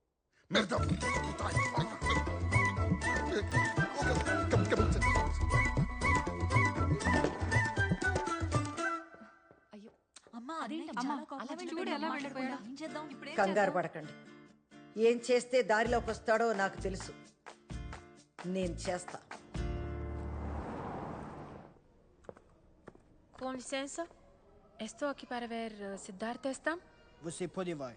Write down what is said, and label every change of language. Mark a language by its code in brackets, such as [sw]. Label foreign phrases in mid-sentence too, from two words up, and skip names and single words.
[te] కంగారు పడకండి. ఏం చేస్తే దారిలోకి వస్తాడో నాకు తెలుసు. నేను చేస్తా. [pt] Com licença. Estou aqui para ver Siddhartha Estam. Você pode vai.